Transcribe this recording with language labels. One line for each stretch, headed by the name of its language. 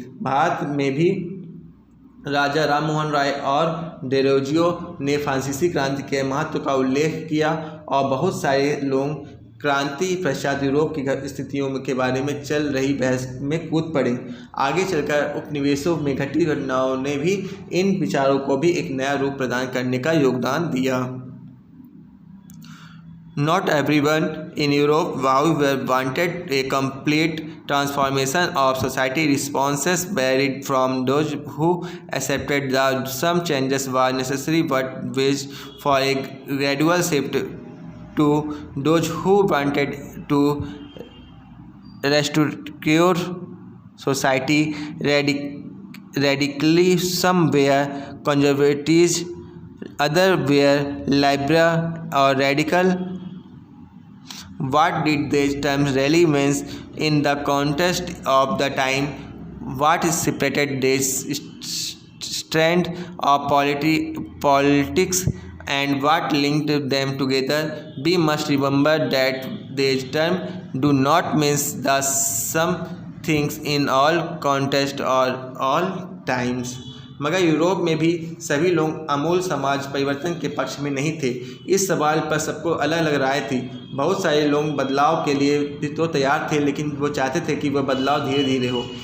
Hindi: भारत में भी राजा राम मोहन राय और डेरोजियो ने फ्रांसीसी क्रांति के महत्व का उल्लेख किया, और बहुत सारे लोग क्रांति पश्चात यूरोप की स्थितियों के बारे में चल रही बहस में कूद पड़े. आगे चलकर उपनिवेशों में घटी घटनाओं ने भी इन विचारों को भी एक नया रूप प्रदान करने का योगदान दिया.
English: Not everyone in Europe, however, wanted a complete transformation of society. Responses varied from those who accepted that some changes were necessary but wished for a gradual shift, to those who wanted to restore society radically. Some were conservatives, others were liberal or radical. What did these terms really mean in the context of the time? What separated these strands of politics and what linked them together? We must remember that these terms do not mean the same things in all contexts or all times.
Hindi: मगर Europe में भी सभी लोग आमूल समाज परिवर्तन के पक्ष में नहीं थे. इस सवाल पर सबको अलग अलग राय थी. बहुत सारे लोग बदलाव के लिए भी तो तैयार थे, लेकिन वो चाहते थे कि वह बदलाव धीरे धीरे हो.